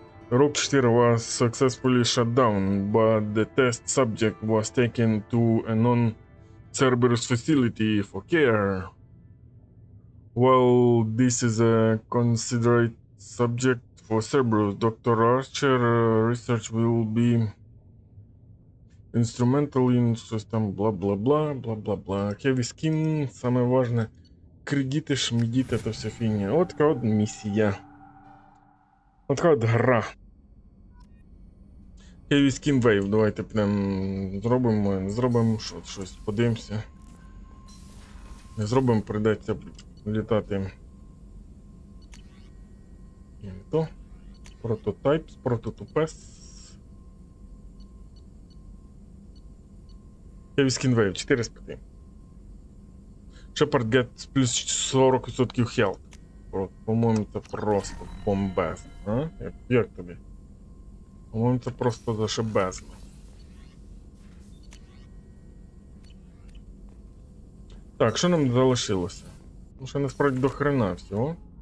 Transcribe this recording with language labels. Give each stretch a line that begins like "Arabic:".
English: Rogue 4 was successfully shut down, but the test subject was taken to a non-Cerberus facility for care. While this is a considered subject for Cerberus, Dr. Archer research will be instrumental in
Ukrainian: щось там бла-бла-бла.
Russian: Heavy skin, самое важное. Кредиты, шмедит, это вся фигня. Вот такая вот миссия.
Ukrainian: Вот така от гра. Heavy Skin Wave, давайте прям зробимо щось, подивимося. Не зробимо, прийдеться літати.
English: Прототайпс, прототупес.
Ukrainian: Heavy Skin Wave, 4 з 5.
English: Shepard gets плюс 40% health.
Ukrainian: По-моєму, це просто бомбезно. А? Як тобі? По-моєму, це просто зашибезно. Так, що нам залишилося? Ну, ще насправді до хрена всього.